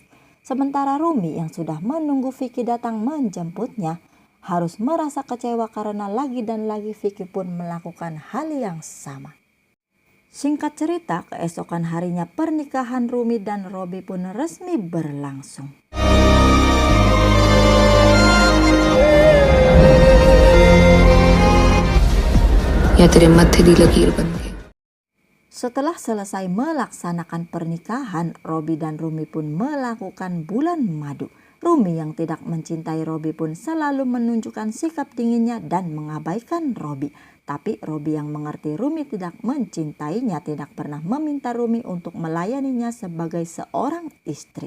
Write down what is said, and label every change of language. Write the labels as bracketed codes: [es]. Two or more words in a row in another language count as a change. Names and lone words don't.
[id] Sementara Rumi yang sudah menunggu Vicky datang menjemputnya harus merasa kecewa karena lagi dan lagi Vicky pun melakukan hal yang sama. Singkat cerita, keesokan harinya pernikahan Rumi dan Robi pun resmi berlangsung. [pa] ਯਾ ਤੇਰੇ ਮੱਥੇ ਦੀ ਲਕੀਰ ਬਣ ਗਈ. [id] Setelah selesai melaksanakan pernikahan, Robi dan Rumi pun melakukan bulan madu. Rumi yang tidak mencintai Robi pun selalu menunjukkan sikap dinginnya dan mengabaikan Robi. Tapi Robi yang mengerti Rumi tidak mencintainya tidak pernah meminta Rumi untuk melayaninya sebagai seorang istri.